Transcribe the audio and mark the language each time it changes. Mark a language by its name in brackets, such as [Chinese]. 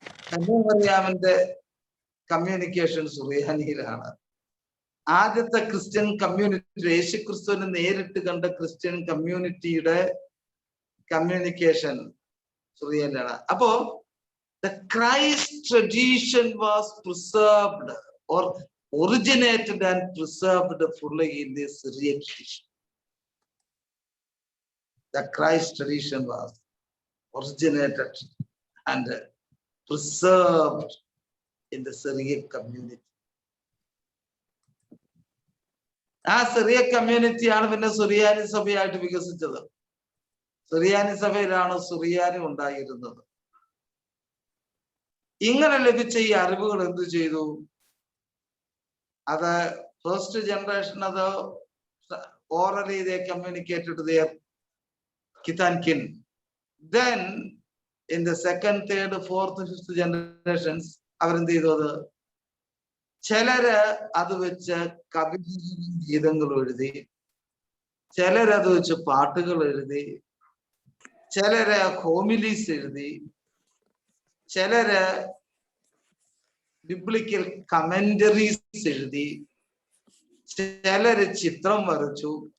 [Malayalam] കന്യാമറിയാമിന്റെ communication സുറിയാനിയിലാണ്. ആദ്യത്തെ Christian community, യേശുക്രിസ്തുവിനെ നേരിട്ട് കണ്ട ക്രിസ്ത്യൻ കമ്മ്യൂണിറ്റിയുടെ കമ്മ്യൂണിക്കേഷൻ സുറിയാനിലാണ്. [English] അപ്പോ the Christ tradition was preserved or originated and preserved fully in the Syriac tradition. The Christ tradition was originated and preserved in the Syriac community. [Malayalam] ആ സിറിയക് കമ്മ്യൂണിറ്റിയാണ് പിന്നെ സുറിയാനി സഭയായിട്ട് വികസിച്ചത്. സുറിയാനി സഭയിലാണ് സുറിയാനി ഉണ്ടായിരുന്നത്. ഇങ്ങനെ ലഭിച്ച ഈ അറിവുകൾ എന്തു ചെയ്തു? [English] അത് first generation അത് orally they communicated their kith and kin. Then in the second, third, fourth, fifth generations [Malayalam] അവരെന്ത് ചെയ്തു? അത് ചിലര് അത് വെച്ച് കവിതകളും ഗീതങ്ങളും എഴുതി, ചിലരത് വെച്ച് പാട്ടുകൾ എഴുതി, ചിലര് ഹോമിലീസ് എഴുതി, ചിലര് ബിബ്ലിക്കൽ കമന്ററീസ് എഴുതി, ചിലര് ചിത്രം വരച്ചു.